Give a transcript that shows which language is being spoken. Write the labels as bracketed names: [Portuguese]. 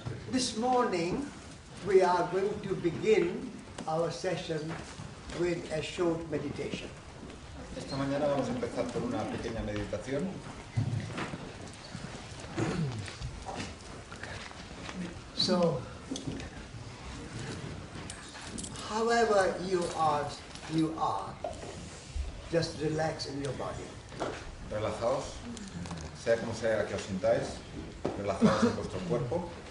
[English] This morning we are going to begin our session with a short meditation. [Spanish] Esta mañana vamos a empezar por una pequeña meditación. [English] So, however you are, just relax in your body. [Spanish] Relajaos, sea como sea que os sintáis, relajaos en vuestro cuerpo.